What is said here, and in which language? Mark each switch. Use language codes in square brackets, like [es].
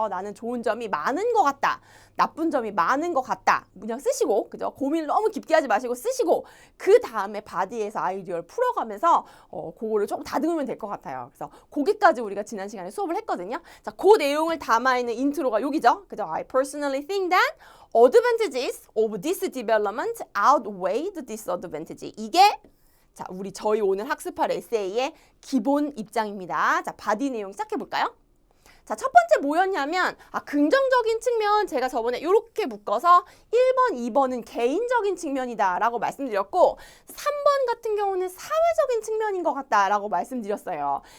[ko] 나는 좋은 점이 많은 것 같다. 나쁜 점이 많은 것 같다. 그냥 쓰시고, 그죠? 고민을 너무 깊게 하지 마시고 쓰시고, 그 다음에 바디에서 아이디어를 풀어가면서 그거를 조금 다듬으면 될 것 같아요. 그래서 거기까지 우리가 지난 시간에 수업을 했거든요. 자, 그 내용을 담아있는 인트로가 여기죠. 그죠? [en] I personally think that advantages of this development outweigh the disadvantage. [ko] 이게 저희 오늘 학습할 에세이의 기본 입장입니다. 자, 바디 내용 시작해 볼까요? 자, 첫 번째 뭐였냐면 긍정적인 측면 제가 저번에 이렇게 묶어서 1번, 2번은 개인적인 측면이다 라고 말씀드렸고 3번 같은 경우는 사회적인 측면인 것 같다 라고 말씀드렸어요.